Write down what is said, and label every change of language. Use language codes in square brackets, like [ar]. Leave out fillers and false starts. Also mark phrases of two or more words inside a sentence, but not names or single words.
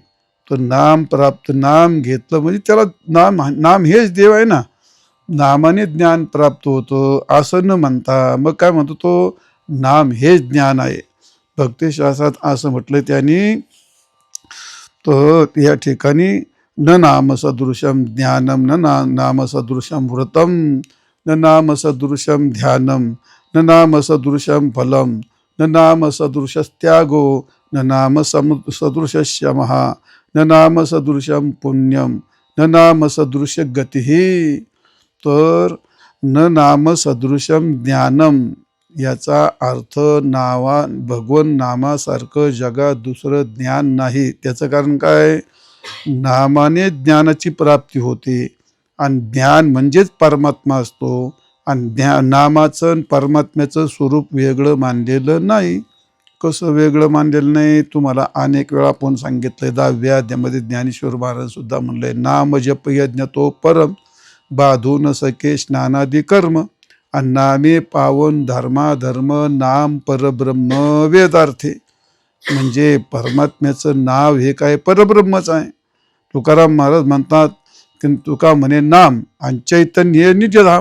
[mr] तर नाम प्राप्त, नाम घेतलं म्हणजे त्याला नाम हेच देव आहे ना, नामाने ज्ञान प्राप्त होतं असं न म्हणता मग काय म्हणतो, तो नाम हेच ज्ञान आहे. भक्तिशास्त्रात असं म्हटलं त्यांनी. [sa] तर या ठिकाणी न नाम सदृशम ज्ञानम न नाम सदृशम व्रतम न नाम सदृशम ध्यानम न नाम सदृशम फलम न नाम सदृशस्त्यागो न नाम सदृशस्य महा न नाम सदृशम पुण्यम न नाम सदृश गती. [mr] तर [sa] न नाम सदृशम ज्ञानम [mr] याचा अर्थ भगवन नामासारखं जगात दुसरं ज्ञान नाही. त्याचं कारण काय, नामाने ज्ञानाची प्राप्ती होते आणि ज्ञान म्हणजेच परमात्मा असतो आणि नामाचं आणि परमात्म्याचं स्वरूप वेगळं मानलेलं नाही. कसं वेगळं मानलेलं नाही, तुम्हाला अनेक वेळा आपण सांगितलंय. 10व्या अध्यायामध्ये ज्ञानेश्वर महाराज सुद्धा म्हणलंय, नाम जप यज्ञ तो परम बाधू न सके स्नानादी कर्म आणि नामे पावन धर्म नाम परब्रह्म वेदार्थे. म्हणजे परमात्म्याचं नाव हे काय परब्रह्मच आहे. तुकाराम महाराज म्हणतात की तुका म्हणे नाम आणि चैतन्य निजधाम.